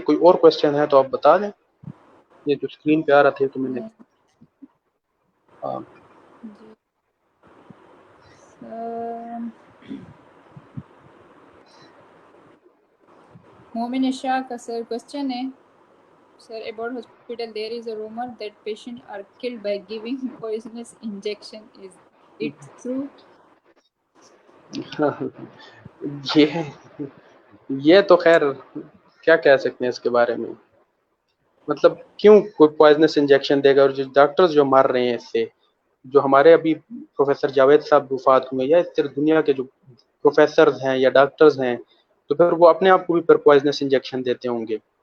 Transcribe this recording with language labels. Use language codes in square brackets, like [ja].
[ur] کوئی اور کوشچن ہے تو آپ بتا دیں. یہ جو اسکرین پہ آ رہا تھا تو میں نے جی سر، مومن اشاق کا سر کوشچن ہے. [en] Sir, about hospital, there is a rumor that patients are killed by giving poisonous injection. Is it true? [ur] یہ یہ تو خیر کیا کہہ سکتے ہیں اس کے بارے میں. مطلب کیوں کوئی پوائزنس انجیکشن دے گا؟ اور جو ڈاکٹرز جو مر رہے ہیں اس سے، جو ہمارے ابھی پروفیسر جاوید صاحب وفات ہوئے، یا اس طرح دنیا کے جو پروفیسرز ہیں یا ڈاکٹرز ہیں، تو پھر وہ اپنے آپ کو بھی پھر پوائزنس انجیکشن دیتے ہوں گے.